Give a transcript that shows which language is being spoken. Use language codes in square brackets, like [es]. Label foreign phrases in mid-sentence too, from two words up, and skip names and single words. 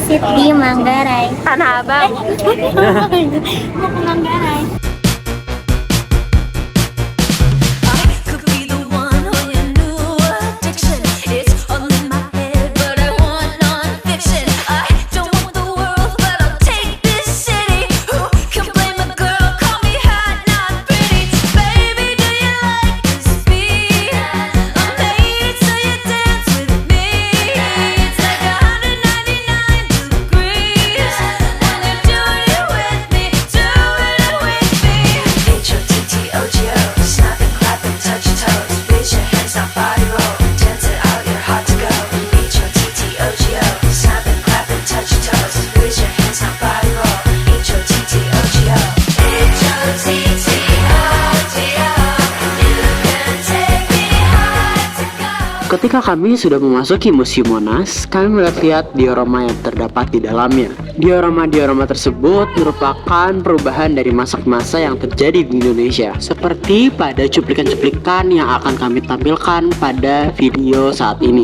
[id] Di Manggarai. Tanah Abang. Mau ke Manggarai. [en] Could be the one on your new addiction. It's all in my head, but I want non-fiction. I don't want the world, but I'll take this city. Who can blame a girl? Call me hot, not pretty. Baby, do you like this beat? I made it so you dance with me. It's like 199 degrees when you're doing it with me, doing it with me. H-O-T-T-O-G-O, snap and clap and touch your toes. Raise your hands, now body roll, dance it out, you're hot to go. H-O-T-T-O-G-O, snap and clap and touch your toes. Raise your hands, now body roll, H-O-T-T-O-G-O. H-O-T-T-O-G-O, you can take me high to go. [id] Ketika kami sudah memasuki Museum Monas, kami melihat diorama yang terdapat di dalamnya. Diorama-diorama tersebut merupakan perubahan dari masa ke masa yang terjadi di Indonesia, seperti pada cuplikan-cuplikan yang akan kami tampilkan pada video saat ini.